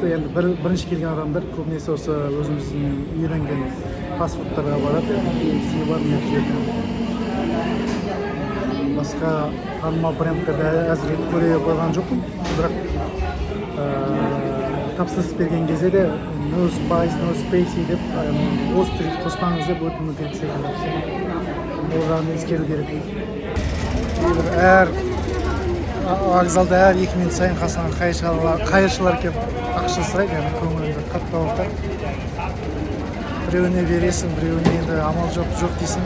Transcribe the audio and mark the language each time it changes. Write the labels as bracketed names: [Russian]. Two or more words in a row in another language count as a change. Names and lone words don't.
[Kazakh] Енді бірінші келген адамдар көбінесе осы өзіміздің үйренген фастфудтарға барады. KFC бар мына жерде. Басқа танымал брендтерді әзірге көре қойған жоқпын. Бірақ тапсырыс берген кезде де [English] no spice, no spicy [Kazakh] деп острый қоспаңыз деп өтіну керек секілді. Ол жағын ескеру керек. Әр вокзалда әр 2 минут сайын қасынан қайыршылар келіп ақша сұрайды, яғни көңіліңді қатты ауыртады. Біреуіне бересің, біреуіне енді амал жоқ дейсің.